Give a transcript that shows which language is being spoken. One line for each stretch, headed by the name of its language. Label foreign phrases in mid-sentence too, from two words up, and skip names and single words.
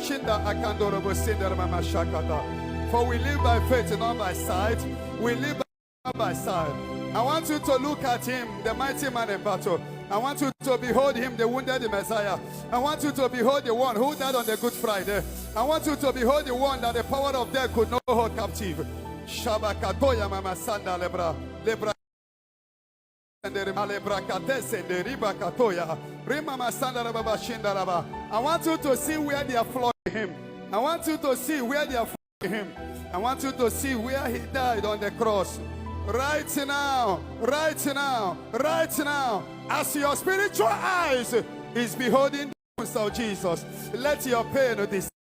English: For we live by faith, not by sight. We live by by side. I want you to look at him, the mighty man in battle. I want you to behold him, the wounded Messiah. I want you to behold the one who died on the Good Friday. I want you to behold the one that the power of death could not hold captive. Shabakatoya mama sanda lebra lebra lebra katese de riba katoya rima masanda raba shinda raba. I want you to see where they are flogging him. I want you to see where they are flogging him. I want you to see where he died on the cross. Right now, right now, right now, as your spiritual eyes is beholding the wounds of Jesus, let your pain disappear.